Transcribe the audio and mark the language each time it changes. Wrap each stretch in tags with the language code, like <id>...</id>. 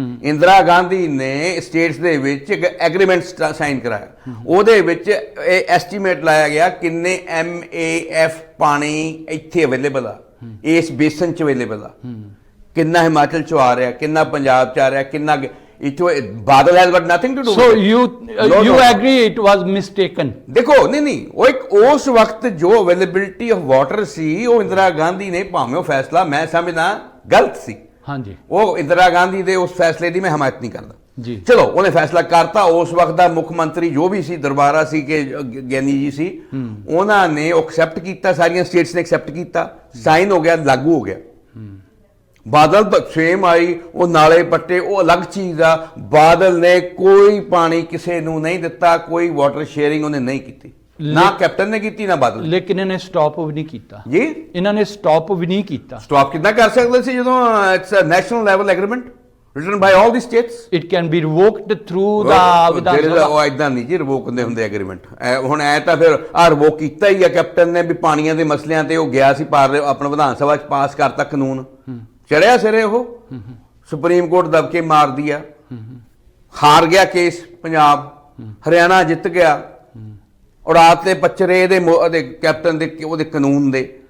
<pa>ਇੰਦਰਾ ਗਾਂਧੀ ਨੇ ਸਟੇਟਸ ਦੇ ਵਿੱਚ ਇੱਕ ਐਗਰੀਮੈਂਟ ਸਾਈਨ ਕਰਾਇਆ, ਉਹਦੇ ਵਿੱਚ ਇਹ ਐਸਟੀਮੇਟ ਲਾਇਆ ਗਿਆ ਕਿੰਨੇ MAF ਪਾਣੀ ਇੱਥੇ ਅਵੇਲੇਬਲ ਆ, ਇਸ ਬੇਸਨ ਚ ਅਵੇਲੇਬਲ ਆ, ਕਿੰਨਾ ਹਿਮਾਚਲ ਚੋਂ ਆ ਰਿਹਾ, ਕਿੰਨਾ ਪੰਜਾਬ ਚ ਆ ਰਿਹਾ, ਕਿੰਨਾ Badal</pa> <en>has got nothing to do so you agree it was mistaken।</en> <pa>ਦੇਖੋ ਨਹੀਂ ਉਹ ਇੱਕ ਉਸ ਵਕਤ ਜੋ ਅਵੇਲੇਬਿਲਿਟੀ ਆਫ ਵਾਟਰ ਸੀ, ਉਹ ਇੰਦਰਾ ਗਾਂਧੀ ਨੇ, ਭਾਵੇਂ ਉਹ ਫੈਸਲਾ ਮੈਂ ਸਮਝਦਾ ਗਲਤ ਸੀ, ਹਾਂਜੀ, ਉਹ ਇੰਦਰਾ ਗਾਂਧੀ ਦੇ ਉਸ ਫੈਸਲੇ ਦੀ ਮੈਂ ਹਮਾਇਤ ਨਹੀਂ ਕਰਦਾ ਜੀ। ਚਲੋ ਉਹਨੇ ਫੈਸਲਾ ਕਰਤਾ, ਉਸ ਵਕਤ ਦਾ ਮੁੱਖ ਮੰਤਰੀ ਜੋ ਵੀ ਸੀ, ਦਰਬਾਰਾ ਸੀ ਕਿ ਗਿਆਨੀ ਜੀ ਸੀ, ਉਹਨਾਂ ਨੇ ਐਕਸੈਪਟ ਕੀਤਾ, ਸਾਰੀਆਂ ਸਟੇਟਸ ਨੇ ਐਕਸੈਪਟ ਕੀਤਾ, ਸਾਈਨ ਹੋ ਗਿਆ, ਲਾਗੂ ਹੋ ਗਿਆ। ਬਾਦਲ ਸੇਮ ਆਈ, ਉਹ ਨਾਲੇ ਪੱਟੇ, ਉਹ ਅਲੱਗ ਚੀਜ਼ ਆ। ਬਾਦਲ ਨੇ ਕੋਈ ਪਾਣੀ ਕਿਸੇ ਨੂੰ ਨਹੀਂ ਦਿੱਤਾ, ਕੋਈ ਵਾਟਰ ਸ਼ੇਅਰਿੰਗ ਉਹਨੇ ਨਹੀਂ ਕੀਤੀ, ਨਾ ਕੈਪਟਨ ਨੇ ਕੀਤੀ ਨਾ ਬਾਦਲ। ਲੇਕਿਨ ਇਹਨੇ ਸਟਾਪ ਵੀ ਨਹੀਂ ਕੀਤਾ ਜੀ, ਇਹਨਾਂ ਨੇ ਸਟਾਪ ਵੀ ਨਹੀਂ ਕੀਤਾ। ਸਟਾਪ ਕਿੱਦਾਂ ਕਰ ਸਕਦੇ ਸੀ ਜਦੋਂ</pa> <en>It's a national level agreement written by all the states? It can be revoked through the</en> <pa>ਉਹ ਇਦਾਂ ਨਹੀਂ ਜੀ ਰਿਵੋਕ ਹੁੰਦੇ ਐਗਰੀਮੈਂਟ। ਹੁਣ ਐ ਤਾਂ ਫਿਰ ਆ ਰਿਵੋਕ ਕੀਤਾ ਹੀ ਆ ਕੈਪਟਨ ਨੇ ਵੀ ਪਾਣੀਆਂ ਦੇ ਮਸਲਿਆਂ ਤੇ। ਉਹ ਗਿਆ ਸੀ ਆਪਣਾ ਵਿਧਾਨ ਸਭਾ ਚ ਪਾਸ ਕਰਤਾ ਕਾਨੂੰਨ, ਚੜਿਆ ਸਿਰੇ, ਉਹ ਸੁਪਰੀਮ ਕੋਰਟ ਦਬਕੇ ਮਾਰਦੀ ਆ, ਹਾਰ ਗਿਆ ਕੇਸ ਪੰਜਾਬ, ਹਰਿਆਣਾ ਜਿੱਤ ਗਿਆ, ਉੜਾਤ ਤੇ ਪਚਰੇ ਇਹਦੇ ਕੈਪਟਨ ਦੇ ਉਹਦੇ ਕਾਨੂੰਨ ਦੇ।</pa>